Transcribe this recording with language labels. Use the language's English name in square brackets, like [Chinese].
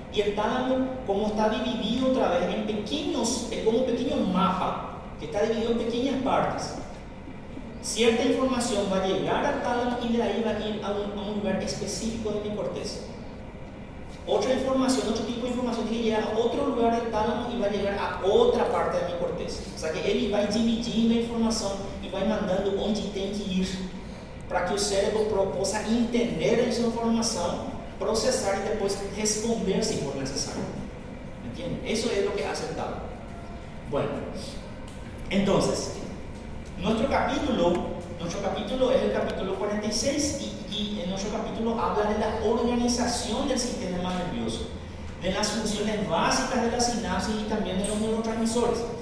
[Spanish] Y el tálamo, como está dividido otra vez en pequeños, es como un pequeño mapa que está dividido en pequeñas partes. Cierta información va a llegar al tálamo y de ahí va a ir a un lugar específico de mi corteza. Otra información, otro tipo de información tiene que llegar a otro lugar del tálamo y va a llegar a otra parte de mi corteza. O sea que [Portuguese] ele vai dividindo a informação e vai mandando onde tem que ir para que o cérebro possa entender essa informação, processar [Spanish] y después responder si por necesario. ¿Entienden? Eso es lo que hace el tálamo. Bueno, entonces, nuestro capítulo es el capítulo 46 y en nuestro capítulo habla de la organización del sistema nervioso, de las funciones básicas de la sinapsis y también de los neurotransmisores.